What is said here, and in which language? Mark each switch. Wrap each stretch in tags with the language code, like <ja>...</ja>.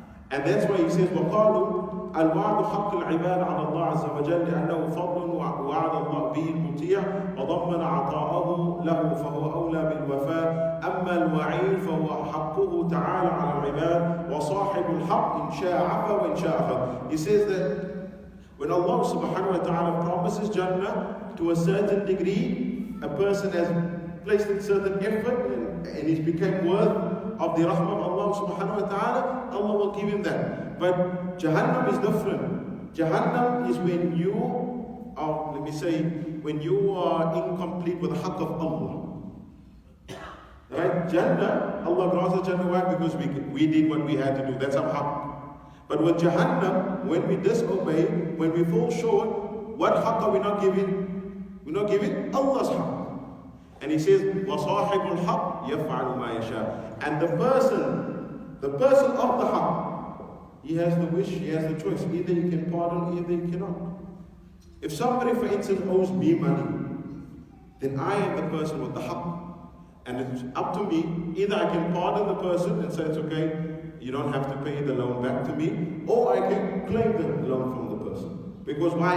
<en>And that's why he says,</en> <ar>وَقَالُوا الْوَعْدُ حَقِّ الْعِبَادِ عَلَى اللَّهِ عَزَّ وَجَلَّ لِأَنَّهُ فَضْلٌ وَعَدَ اللَّهِ بِهِ الْمُطِيعَ وَضَمَّنَ عَطَاءَهُ لَهُ فَهُوَ أَوْلَى بِالْوَفَاءِ أَمَّا الْوَعِيدُ فَهُوَ حَقُّهُ تَعَالَى عَلَى الْعِبَادِ وَصَاحِبُ الْحَقِّ إِنْ شَاءَ عَفَا وَإِنْ شَاءَ أَخَذَ.</ar> <en>He says that when Allah subhanahu wa ta'ala promises Jannah to a certain degree, a person has placed in certain effort and he's become worth of the rahmah of Allah subhanahu wa ta'ala, Allah will give him that. But Jahannam is different. Jahannam is when you are, when you are incomplete with the haqq of Allah. Right? Jannah, Allah grants us Jannah, why? Because we did what we had to do. That's our haqq. But with Jahannam, when we disobey, when we fall short, what haqq are we not giving? We're not giving Allah's haqq. And he says,</en> <ar>وَصَاحِبُ الْحَقِّ يَفْعَلُ مَا يَشَاءُ.</ar> <en>And the person of the haqq, he has the wish, he has the choice. Either he can pardon, either he cannot. If somebody, for instance, owes me money, then I am the person with the haqq. And it's up to me. Either I can pardon the person and say, it's okay, you don't have to pay the loan back to me, or I can claim the loan from the person. Because why?</en>